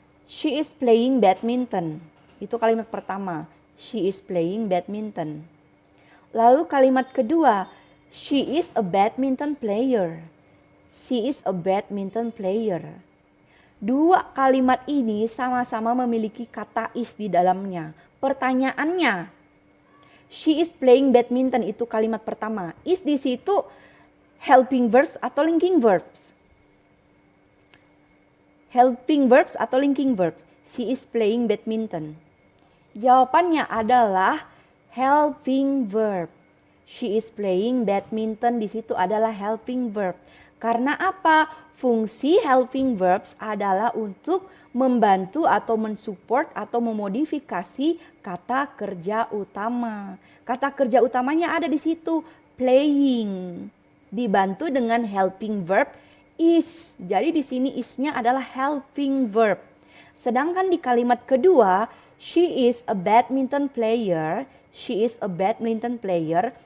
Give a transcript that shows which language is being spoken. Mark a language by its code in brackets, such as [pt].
[en] She is playing badminton. [id] Itu kalimat pertama. [en] She is playing badminton. [id] Lalu kalimat kedua, [en] she is a badminton player. She is a badminton player. [id] Dua kalimat ini sama-sama memiliki kata is di dalamnya. Pertanyaannya, [en] she is playing badminton [id] itu kalimat pertama. Is di situ helping verbs atau linking verbs? Helping verbs atau linking verbs? [en] She is playing badminton. [id] Jawabannya adalah helping verb. [en] She is playing badminton [id] di situ adalah helping verb. Karena apa? Fungsi helping verbs adalah untuk membantu atau mensupport atau memodifikasi kata kerja utama. Kata kerja utamanya ada di situ, playing. Dibantu dengan helping verb is. Jadi di sini is-nya adalah helping verb. Sedangkan di kalimat kedua, [en] she is a badminton player. She is a badminton player.